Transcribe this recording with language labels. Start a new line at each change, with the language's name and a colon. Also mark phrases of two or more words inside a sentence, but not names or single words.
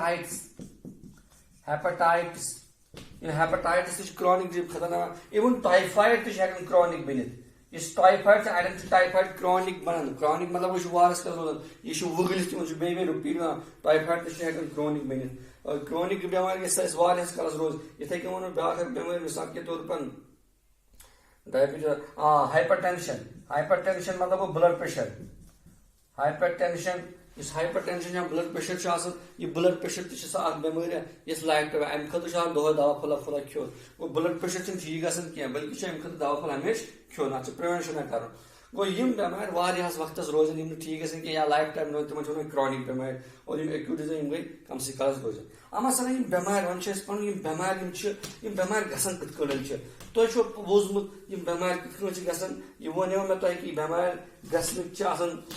Kashmiri: ہیپاٹایٹس تہِ چھُ کرونِک خطرناک اِوٕن ٹایفایڈ تہِ چھُ ہٮ۪کان کرونِک بٔنِتھ یُس ٹایفایڈ چھُ اڑٮ۪ن چھُ ٹایفایڈ کرونِک بنان کرونِک مطلب یہِ چھُ وارس کالس روزان یہِ چھُ وُگلِتھ تِمن چھُ بیٚیہِ رِپیٖٹ گژھان ٹایفایڈ تہِ چھُ ہٮ۪کان کرونِک بٔنِتھ کرونِک بٮ۪مارِ گژھِ اَسہِ واریاہس کالس روزِ یِتھٕے کٔنۍ ووٚنُو بیٛاکھ اکھ بٮ۪مٲرۍ
Urdu: مِثال کے طور پر
Kashmiri: ڈایبٹیٖز
English: hyper tension
Kashmiri: مطلب گوٚو
English: blood pressure hyper tension
Kashmiri: یُس
English: hyper tension
Kashmiri: یا
English: blood pressure
Kashmiri: چھُ آسان یہِ بلڈ پریشر تہِ چھِ سۄ اکھ بٮ۪مٲرۍ یۄس
English: life time
Kashmiri: امہِ خٲطرٕ چھُ آسان دۄہے دوا پھولا کھیوٚن گوٚو
English: blood pressure
Kashmiri: چھُنہٕ ٹھیٖک گژھان کینٛہہ بلکہِ چھُ امہِ خٲطرٕ دوا پھوٚل ہمیشہِ کھیوٚن اتھ چھُ پرٛوینشن کرُن گوٚو یِم بٮ۪مارِ واریاہس وقتس روزان یِم نہٕ ٹھیٖک گژھان کینٛہہ یا
English: life time
Kashmiri: روزان تِمن چھِ ونان کرونِک بٮ۪مارِ اور یِم ایکوٗٹِزم یِم گٔے کمسٕے کالس روزان اما سنا یِم بٮ۪مارِ وۄنۍ چھِ أسۍ پنُن یِم بٮ۪مارِ یِم بٮ۪مارِ گژھان کِتھ کٲٹھۍ چھِ تۄہہِ چھُو بوٗزمُت یِم بٮ۪مارِ کِتھ کٲٹھۍ چھِ گژھان یہِ وَنیو مےٚ تۄہہِ کہِ یہِ بٮ۪مارِ گژھنٕکۍ چھِ آسان